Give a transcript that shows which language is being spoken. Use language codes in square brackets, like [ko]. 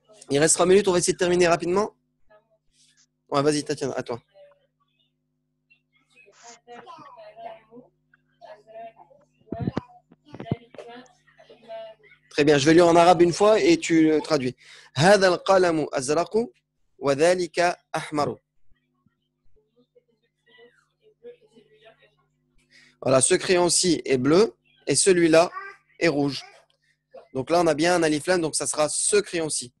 [fr] Il reste 3 minutes, on va essayer de terminer rapidement. Ouais, vas-y, Tatiana, à toi. Très bien, je vais lire en arabe une fois et tu traduis. [ar] هذا القلم أزرق وذلك أحمر. [fr] Voilà, ce crayon-ci est bleu et celui-là est rouge. Donc là, on a bien un alif lam, donc ça sera ce crayon-ci.